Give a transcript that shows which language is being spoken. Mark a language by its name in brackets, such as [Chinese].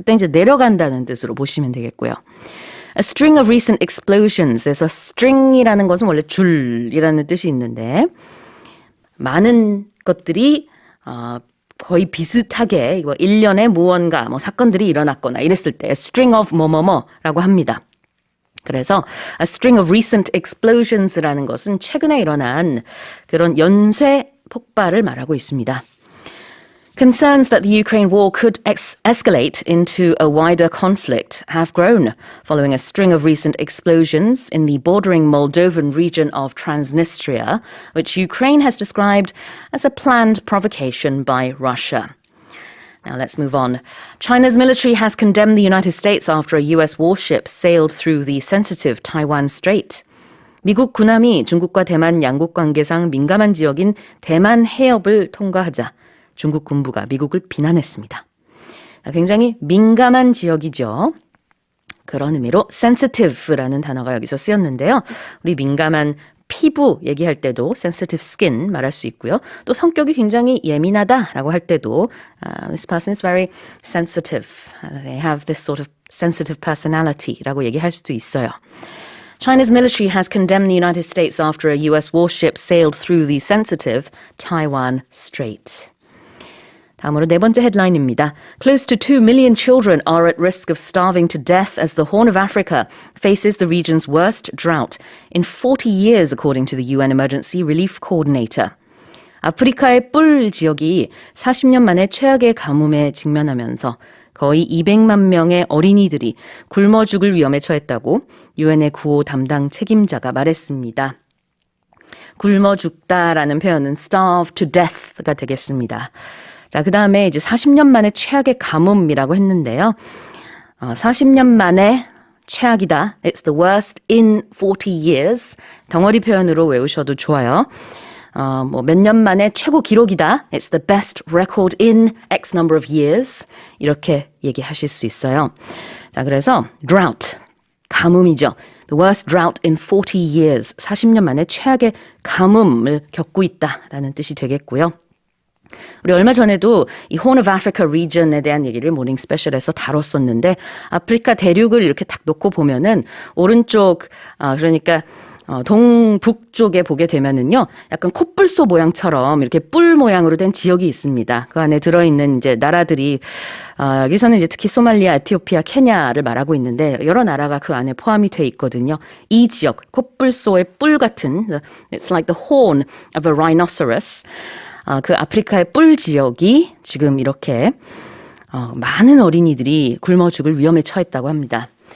[Korean] 그때 이제 내려간다는 뜻으로 보시면 되겠고요. [English] A string of recent explosions [Korean] 에서 string이라는 것은 원래 줄이라는 뜻이 있는데 많은 것들이 거의 비슷하게 이거 일련의 무언가 사건들이 일어났거나 이랬을 때 string of 뭐뭐뭐라고 합니다. 그래서 a string of recent explosions라는 것은 최근에 일어난 그런 연쇄 폭발을 말하고 있습니다. [English] Concerns that the Ukraine war could escalate into a wider conflict have grown following a string of recent explosions in the bordering Moldovan region of Transnistria, which Ukraine has described as a planned provocation by Russia. Now let's move on. China's military has condemned the United States after a US warship sailed through the sensitive Taiwan Strait. [Korean] 미국 군함이 중국과 대만 양국 관계상 민감한 지역인 대만 해협을 통과하자 중국 군부가 미국을 비난했습니다. 굉장히 민감한 지역이죠. 그런 의미로 sensitive라는 단어가 여기서 쓰였는데요. 우리 민감한 피부 얘기할 때도 sensitive skin 말할 수 있고요. 또 성격이 굉장히 예민하다라고 할 때도 [English] this person is very sensitive. They have this sort of sensitive personality [Korean] 라고 얘기할 수도 있어요. [English] China's military has condemned the United States after a US warship sailed through the sensitive Taiwan Strait. [Korean] 다음으로 네 번째 헤드라인입니다. [English] Close to 2 million children are at risk of starving to death as the Horn of Africa faces the region's worst drought in 40 years, according to the UN Emergency Relief Coordinator. [Korean] 아프리카의 뿔 지역이 40년 만에 최악의 가뭄에 직면하면서 거의 200만 명의 어린이들이 굶어 죽을 위험에 처했다고 UN의 구호 담당 책임자가 말했습니다. 굶어 죽다라는 표현은 [English] starve to death [Korean] 가 되겠습니다. 자, 그 다음에 이제 40년 만에 최악의 가뭄이라고 했는데요. 40년 만에 최악이다. [English] It's the worst in 40 years. [Korean] 덩어리 표현으로 외우셔도 좋아요. 몇 년 만에 최고 기록이다. [English] It's the best record in X number of years. [Korean] 이렇게 얘기하실 수 있어요. 자, 그래서 drought, 가뭄이죠. [English] The worst drought in 40 years. [Korean] 40년 만에 최악의 가뭄을 겪고 있다라는 뜻이 되겠고요. 우리 얼마 전에도 이 Horn of Africa region에 대한 얘기를 모닝 스페셜에서 다뤘었는데 아프리카 대륙을 이렇게 딱 놓고 보면은 오른쪽 그러니까 동북쪽에 보게 되면은요 약간 코뿔소 모양처럼 이렇게 뿔 모양으로 된 지역이 있습니다. 그 안에 들어있는 이제 나라들이 여기서는 이제 특히 소말리아, 에티오피아, 케냐를 말하고 있는데 여러 나라가 그 안에 포함이 돼 있거든요. 이 지역 코뿔소의 뿔 같은 [English] It's like the horn of a rhinoceros. [Korean] 그 아프리카의 뿔 지역이 지금 이렇게 많은 어린이들이 굶어 죽을 위험에 처했다고 합니다.